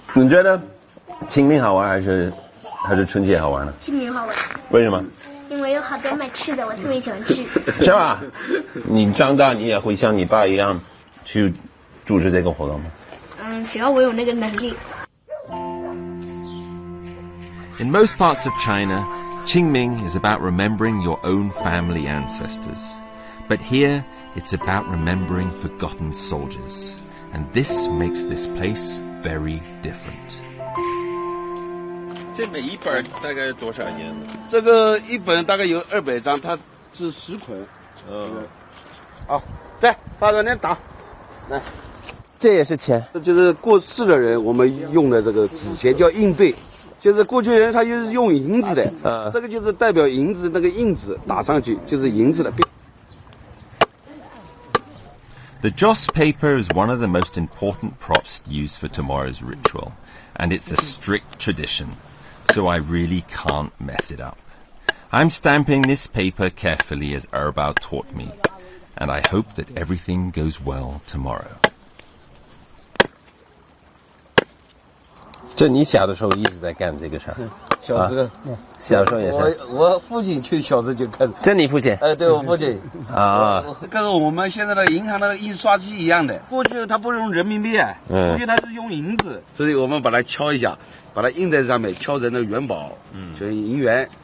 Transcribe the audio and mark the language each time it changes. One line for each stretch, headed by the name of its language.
Chinese: 你觉得清明好玩还是春节好玩呢？清明好玩。为什么？因为有好多卖吃的，我特别喜欢吃。是吧？你长大你也会像你爸一样去组织这个活动吗？只要我有那个能力。
English: In most parts of China, Qingming is about remembering your own family ancestors. But here, it's about remembering forgotten soldiers. And this makes this place very different.
Chinese: 这每一本大概多少页呢？这个一本大概有200张，它是10捆。好，对，发给您打，来。这也是钱。这就是过世的人我们用的这个纸钱叫硬币，就是过去人他就是用银子的，这个就是代表银子那个印子打上去就是银子的。
English: The joss paper is one of the most important props used for tomorrow's ritual, and it's a strict tradition, so I really can't mess it up. I'm stamping this paper carefully as Erbao taught me, and I hope that everything goes well tomorrow.
Chinese: 这你小的时候一直在干这个事儿？小时候，小时候也是。我父亲就小时候就看。这你父亲？对我父亲。啊。跟我们现在的银行的印刷机一样的。过去他不是用人民币啊，过去他是用银子，所以我们把它敲一下，把它印在上面，敲成的元宝，就是银元。